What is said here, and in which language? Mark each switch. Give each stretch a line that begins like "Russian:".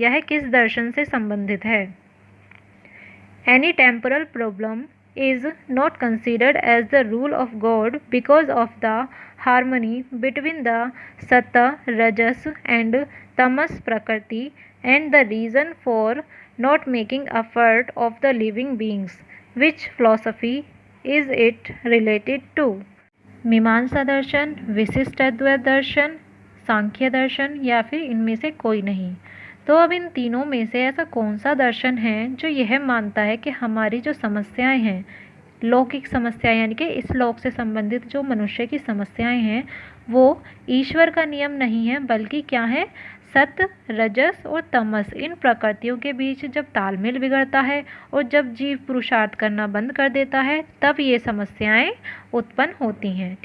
Hindi: यह किस दर्शन से संबंधित है।
English: Any temporal problem is not considered as the rule of God because of the harmony between the Satta, Rajas and Tamas Prakriti and the reason for not making effort of the living beings. Which philosophy is it related to?
Hindi: मीमांसा दर्शन, विशिष्ट अद्वैत दर्शन, सांख्य दर्शन, या फिर इनमें से कोई नहीं। तो अब इन तीनों में से ऐसा कौन सा दर्शन है जो यह मानता है कि हमारी जो समस्याएं हैं, लौकिक समस्याएं यानी कि इस लोक से संबंधित जो मनुष्य की समस्याएं हैं वो ईश्वर का नियम नहीं है, बल्कि क्या है, सत्य, रजस और तमस, इन प्रकृतियों के बीच जब तालमेल बिगड़ता है और जब जीव पुरुषार्थ करना बंद कर देता है तब ये समस्याएं उत्पन्न होती हैं।